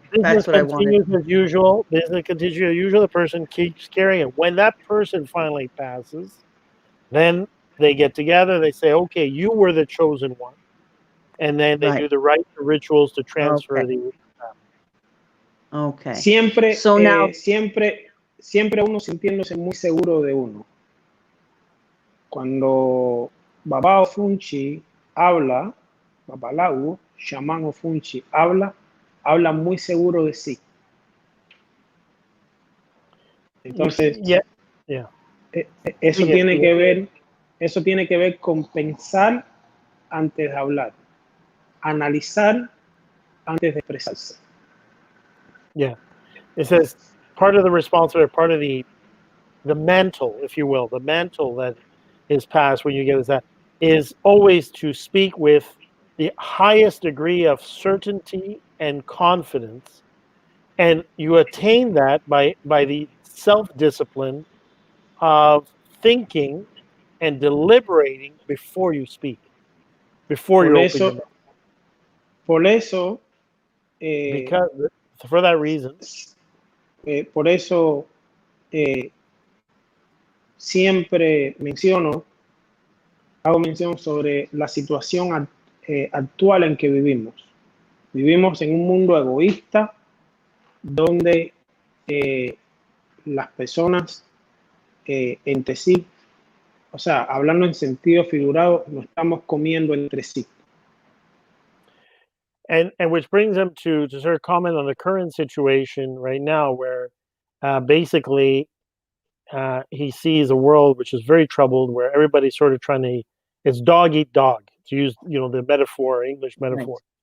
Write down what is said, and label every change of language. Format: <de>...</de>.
<en>that's what I wanted. Business as usual. Business continues as usual. The person keeps carrying it. When that person finally passes, then they get together. They say, "Okay, you were the chosen one," and then they do the right rituals to transfer the. Okay.</en> <es>Siempre,</es> <en>so now,</en> <es>siempre uno sintiéndose muy seguro de uno. Cuando Baba Ofunshi habla, Babalawo, Shaman Ofunshi habla muy seguro de sí. Entonces, eso tiene que ver con pensar antes de hablar, analizar antes de expresarse.</es> <en>Yeah, it says part of the responsibility, part of the mantle, if you will, the mantle that is passed when you get that is always to speak with the highest degree of certainty and confidence, and you attain that by the self-discipline of thinking and deliberating before you speak, before you open your mouth.</en> <es>Por eso,</es> <en>because for that reason,</en> <es>por eso siempre hago mención sobre la situación actual en que vivimos. Vivimos en un mundo egoísta donde las personas entre sí, o sea, hablando en sentido figurado, nos estamos comiendo entre sí.</es> <en>And which brings him to sort of comment on the current situation right now, where basically he sees a world which is very troubled, where everybody's sort of it's dog eat dog, to use the metaphor, English metaphor.</en>